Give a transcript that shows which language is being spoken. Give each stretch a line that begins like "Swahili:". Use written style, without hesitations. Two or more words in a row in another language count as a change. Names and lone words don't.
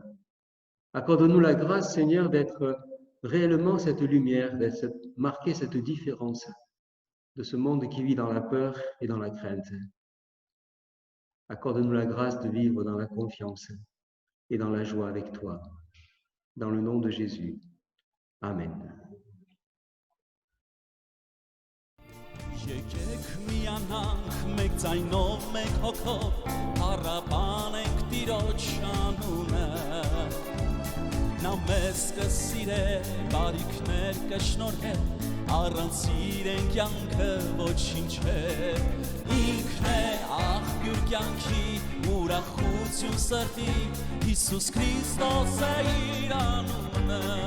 French: Accorde-nous la grâce, Seigneur, d'être réellement cette lumière, d'être marquer cette différence de ce monde qui vit dans la peur et dans la crainte. Accorde-nous la grâce de vivre dans la confiance et dans la joie avec toi. Dans le nom de Jésus. Amen.
Armenian: Եկեք միանանք մեկ ձայնով, մեկ հոգով, առաբանենք Տիրոջ անունը, նա մեզ կսիրե, բարիքներ կշնորհե, առանց իրեն կյանքը ոչինչ է, ինքն է աղբյուր կյանքի, ուրախություն սրտի, Հիսուս Քրիստոս է իր անունը,